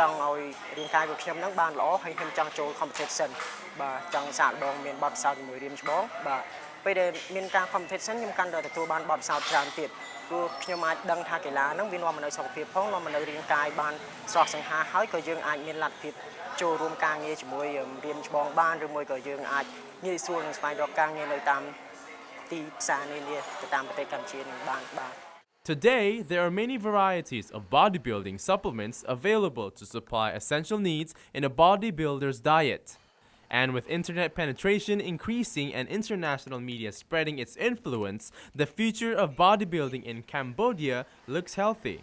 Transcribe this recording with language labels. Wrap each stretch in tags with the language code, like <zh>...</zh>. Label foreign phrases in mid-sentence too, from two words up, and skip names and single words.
<km>ង់ឲ្យរាងកាយរបស់ខ្ញុំហ្នឹងបានល្អហើយខ្ញុំចង់ចូល competition បាទចង់សាកល្បងមានបទពិសោធន៍ជាមួយរាមច្បងបាទពេលដែលមានការ competition ខ្ញុំកាន់តែទទួលបានបទពិសោធន៍ច្រើនទៀតព្រោះខ្ញុំអាចដឹងថាកីឡាហ្នឹងវានាំមកនូវសុខភាពផងនាំមកនូវរាងកាយបានស្រស់សង្ហាហើយក៏យើងអាចមានលទ្ធភាពចូលរួមការងារជាមួយរាមច្បងបានឬមួយក៏យើងអាចងាយស្រួលនឹងស្វែងរកការងារនៅតាមទីផ្សារនានាទៅតាមប្រទេសកម្ពុជានឹងបានបាទ</km> <en>Today, there are many varieties of bodybuilding supplements available to supply essential needs in a bodybuilder's diet. And with internet penetration increasing and international media spreading its influence, the future of bodybuilding in Cambodia looks healthy.</en>